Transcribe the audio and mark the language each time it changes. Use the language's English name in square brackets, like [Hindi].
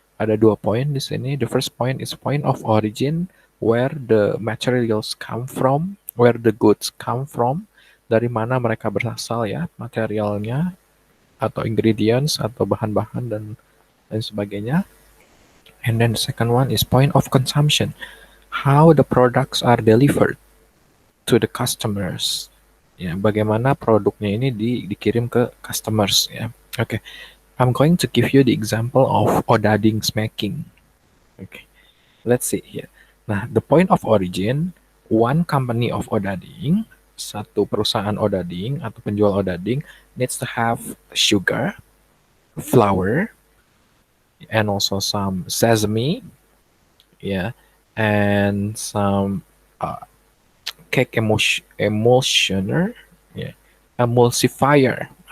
[Indonesian] Ada 2 poin di sini. [English] The first point is point of origin, where the materials come from, where the goods come from, [Indonesian] dari mana mereka berasal ya, materialnya atau ingredients atau bahan-bahan dan lain sebagainya. [English] And then the second one is point of consumption, how the products are delivered to the customers. [Indonesian] Ya, bagaimana produknya ini dikirim ke customers ya. Oke. [English] I'm going to give you the example of odading smacking. Okay. Let's see here. Nah, the point of origin, one company of odading, [Indonesian] satu perusahaan odading atau penjual odading [English] needs to have sugar, flour, and also some sesame, yeah, and some cake emulsioner, yeah, emulsifier.